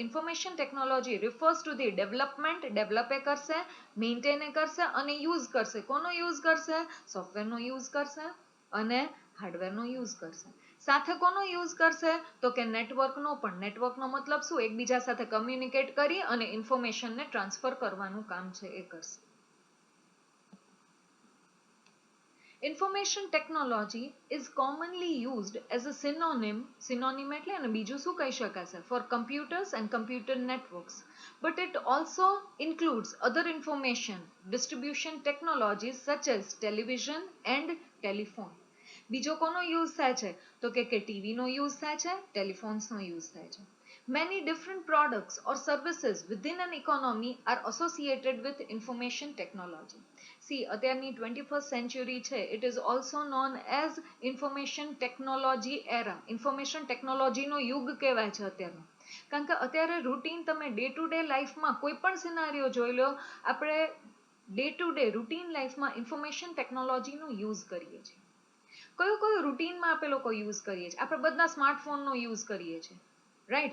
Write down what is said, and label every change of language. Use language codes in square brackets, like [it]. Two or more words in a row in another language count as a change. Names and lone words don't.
[en] Information technology refers to the development, [gu] ડેવલપ એ કરશે, મેન્ટેન એ કરશે અને યુઝ કરશે. કોનો યુઝ કરશે? સોફ્ટવેરનો યુઝ કરશે અને હાર્ડવેરનો યુઝ કરશે. સાથે કોનો યુઝ કરશે? તો કે નેટવર્કનો પણ. નેટવર્કનો મતલબ શું? એકબીજા સાથે કમ્યુનિકેટ કરી અને ઇન્ફોર્મેશનને ટ્રાન્સફર કરવાનું કામ છે એ કરશે. [en] Information technology is commonly used as a synonym [gu] એટલે અને બીજું શું કહી શકાશે? [en] For computers and computer networks. But it also includes other information distribution technologies such as television and telephone. [gu] બીજો કોનો યુઝ થાય છે? તો કે ટીવીનો યુઝ થાય છે, ટેલિફોન્સનો યુઝ થાય છે. [en] Many different products or services within an economy are associated with information technology. See, અત્યારની 21st century છે, it is also known as information technology era. Information technology [gu] નો યુગ કહેવાય છે અત્યારનો. કારણ કે અત્યારે રૂટીન તમે [en] day to day [gu] લાઈફમાં કોઈ પણ સિનારીઓ જોઈ લો, આપણે [en] day to day routine [gu] લાઈફમાં [en] information technologyનો [gu] યુઝ કરીએ છીએ. કયો રૂટીનમાં આપણે લોકો યુઝ કરીએ છીએ? આપણે બધા સ્માર્ટફોનનો યુઝ કરીએ છીએ, રાઈટ.